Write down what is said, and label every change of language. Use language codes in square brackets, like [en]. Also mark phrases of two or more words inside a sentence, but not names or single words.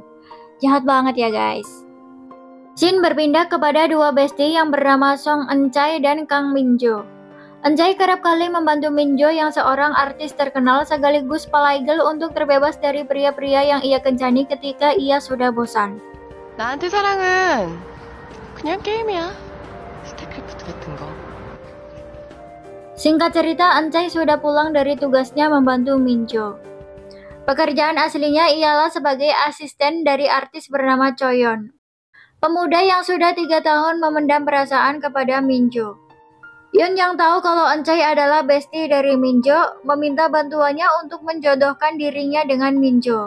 [id] Jahat banget ya guys. Scene berpindah kepada dua bestie yang bernama Song Eun-chae dan Kang Min-jo. Eun-chae kerap kali membantu Min-jo yang seorang artis terkenal sekaligus palaigel untuk terbebas dari pria-pria yang ia kencani ketika ia sudah bosan. [ko] 나한테 사랑은 그냥 게임이야. 스타크래프트 같은 거. [id] Singkat cerita, Eun-chae sudah pulang dari tugasnya membantu Min-jo. Pekerjaan aslinya ialah sebagai asisten dari artis bernama Choyeon, pemuda yang sudah 3 tahun memendam perasaan kepada Min-jo. Yun yang tahu kalau Eun-chae adalah bestie dari Min-jo, meminta bantuannya untuk menjodohkan dirinya dengan Min-jo.